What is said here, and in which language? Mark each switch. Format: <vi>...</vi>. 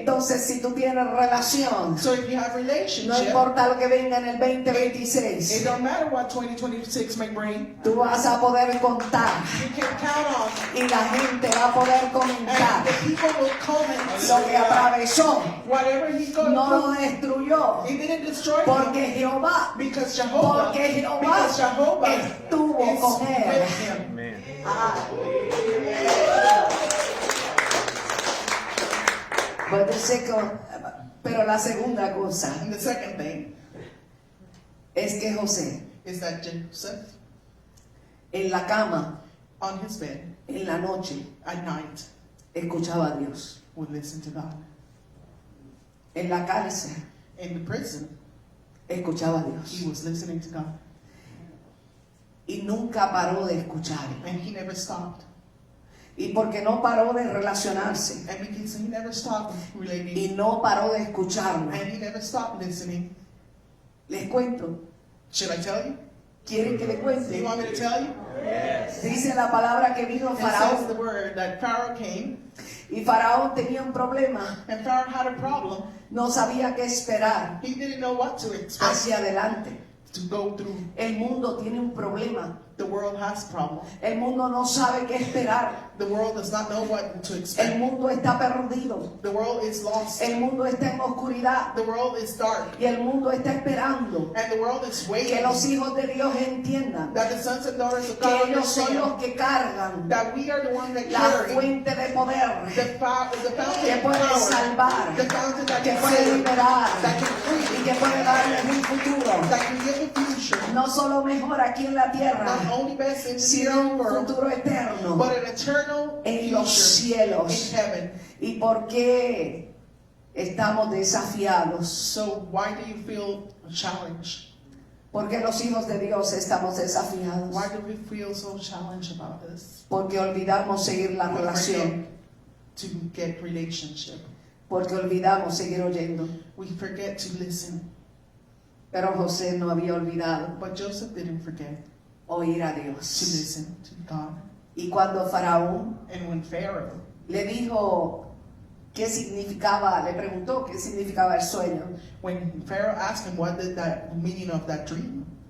<es>Entonces, si tú tienes relación,</es> <en>So if you have</en> <es>no</es> <en>relationship,</en> <es>importa lo que venga en el</es> <en>it</en> <es>2026,</es> <en>don't matter what 2026 may bring.</en> <es>tú vas a poder contar</es> <en>You can count on.</en> <es>y la gente va a poder comentar</es> <en>And the people will comment.</en> <es>lo que atravesó.</es> <en>Whatever he goes</en> <es>No lo</es> <en>through,</en> <es>destruyó</es> <en>he didn't destroy him.</en> <es>porque Jehová,</es> <en>Because Jehovah,</en> <es>porque Jehová</es> <en>because Jehovah</en> <es>estuvo</es> <en>is</en> <es>con él.</es> <en>with him. Amen.</en> <es>Pues dice que, pero la segunda cosa</es> <en>And the second thing</en> <es>es que José</es> <en>is that Joseph,</en> <es>en la cama,</es> <en>on his bed</en> <es>en la noche,</es> <en>at night,</en> <es>escuchaba a Dios.</es> <en>would listen to God.</en> <es>En la cárcel,</es> <en>In the prison,</en> <es>escuchaba a</es> <en>he</en> <es>Dios.</es> <en>was listening to God.</en> <es>Y nunca paró de escuchar.</es> <en>And he never stopped.</en> <es>Y porque no paró de relacionarse.</es> <en>And because he never stopped relating.</en> <es>Y no paró de escucharme.</es> <en>And he never stopped listening.</en> <es>Les cuento.</es> <en>Should I tell you?</en> <es>¿Quieren que les</es> <en>Do you</en> <es>cuente?</es> <en>want me to tell you?</en> <es>Dice la palabra que vino</es> <en>It says the</en> <es>Faraón.</es> <en>word that Pharaoh came,</en> <es>Y Faraón tenía un problema.</es> <en>and Pharaoh had a problem.</en> <es>No sabía qué esperar</es> <en>He didn't know what to expect</en> <es>hacia adelante.</es> <en>to go through.</en> <es>El mundo tiene un problema.</es> <en>The world has problems.</en> <es>El mundo no sabe qué esperar.</es> <en>The world does not know what to</en> <es>El</es> <en>expect.</en> <es>mundo está perdido.</es> <en>The world is lost.</en> <es>El mundo está en oscuridad.</es> <en>The world is dark.</en> <es>Y el mundo está esperando</es> <en>And the world is</en> <es>que</es> <en>waiting</en> <es>los hijos de Dios entiendan</es> <en>that the sons and daughters of</en> <es>que</es> <en>God</en> <es>ellos son</es> <en>understand</en> <es>los que cargan</es> <en>that we are the ones that</en> <es>la</es> <en>carry</en> <es>fuente de poder</es> <en>the fountain</en> <es>que</es> <en>of</en> <es>puede</es> <en>power,</en> <es>salvar,</es> <en>the fountain that</en> <es>que</es> <en>can</en> <es>puede</es> <en>save,</en> <es>liberar</es> <en>that can free,</en> <es>y que puede darles un futuro.</es> <en>that can give a future,</en> <es>No solo mejor aquí en la tierra,</es> <en>not only best in the</en> <es>sino un</es> <en>world,</en> <es>futuro eterno</es> <en>but an eternal</en> <es>en los</es> <en>future in</en> <es>cielos.</es> <en>heaven.</en> <es>¿Y por qué estamos desafiados?</es> <en>So why do you feel challenged?</en> <es>Porque los hijos de Dios estamos desafiados.</es> <en>Why do we feel so challenged about this?</en> <es>Porque olvidamos seguir la</es> <en>We</en> <es>relación.</es> <en>forget to get relationship.</en> <es>Porque olvidamos seguir oyendo.</es> <en>We forget to listen.</en> <es>Pero José no había olvidado</es> <en>But Joseph didn't forget</en> <es>oír a</es> <en>to</en> <es>Dios.</es> <en>listen to God.</en> <es>Y cuando Faraón</es> <en>And when Pharaoh</en> <es>le dijo qué significaba, le preguntó qué significaba el sueño,</es> <en>When Pharaoh asked him what did that meaning of that dream,</en>